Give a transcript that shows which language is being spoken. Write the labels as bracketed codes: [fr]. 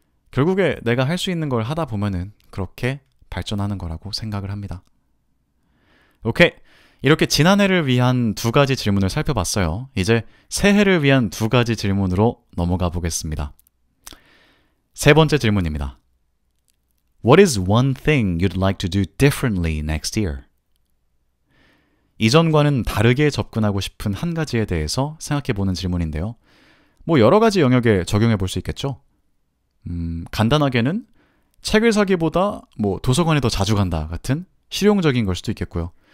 [ko] 결국에 내가 할 수 있는 걸 하다 보면은 그렇게 발전하는 거라고 생각을 합니다. 오케이. 이렇게 지난해를 위한 2가지 질문을 살펴봤어요. 이제 새해를 위한 2가지 질문으로 넘어가 보겠습니다. 3번째 질문입니다. [en] What is one thing you'd like to do differently next year? [ko] 이전과는 다르게 접근하고 싶은 한 가지에 대해서 생각해보는 질문인데요. 뭐 여러 가지 영역에 적용해 볼 수 있겠죠. 간단하게는 책을 사기보다 뭐 도서관에 더 자주 간다 같은 실용적인 걸 수도 있겠고요.